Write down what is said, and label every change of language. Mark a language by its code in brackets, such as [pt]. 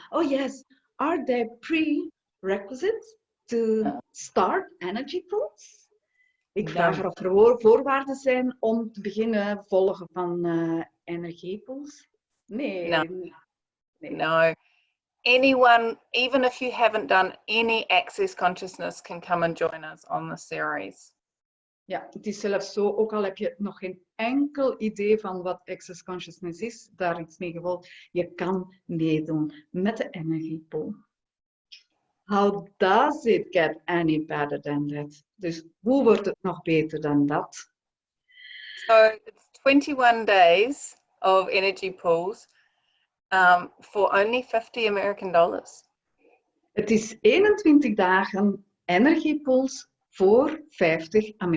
[en] Oh yes, are there prerequisites to start energy pools? [nl] Ik vraag er of er voorwaarden zijn om te beginnen volgen van energiepools. Nee. [en] No. Anyone, even if you haven't done any Access Consciousness, can come and join us on the series. [nl] Ja, het is zelfs zo, ook al heb je nog geen enkel idee van wat Access Consciousness is, daar iets mee gevolgd, je kan meedoen met de energiepool. [en] How does it get any better than that? [nl] Dus hoe wordt het nog beter dan dat? [en] So it's 21 days of energy pools for only $50. [nl] Het is 21 dagen energiepools voor $50.